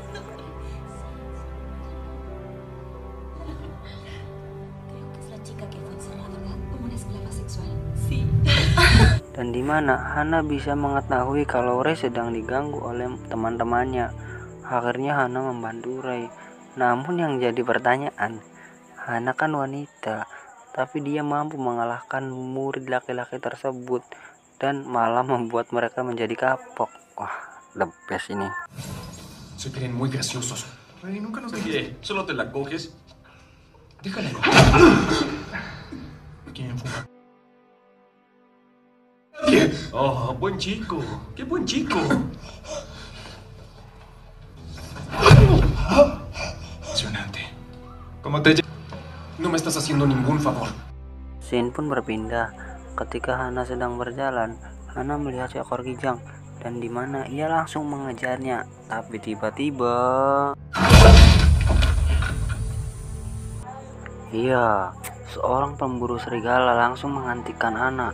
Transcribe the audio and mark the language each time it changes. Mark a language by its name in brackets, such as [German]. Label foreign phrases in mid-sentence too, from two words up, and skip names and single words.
[Indonesian] Dan di mana Hana bisa mengetahui kalau Ray sedang diganggu oleh teman-temannya. Akhirnya Hana membantu Ray. Namun yang jadi pertanyaan, Hana kan wanita, tapi dia mampu mengalahkan murid laki-laki tersebut dan malah membuat mereka menjadi kapok. Wah, [English] the best ini. [Spanish] Se creen muy graciosos. Ray, nunca nos dijiste. Solo te la coges. Déjala. ¿Quién fuma? Oh, buen chico. Qué buen chico. Impresionante. ¿Cómo te No me estás haciendo ningún favor. [Indonesian] Scene pun berpindah. Ketika Hana sedang berjalan, Hana melihat seekor kijang dan di mana ia langsung mengejarnya. Tapi tiba-tiba, iya, seorang pemburu serigala langsung menghentikan Hana.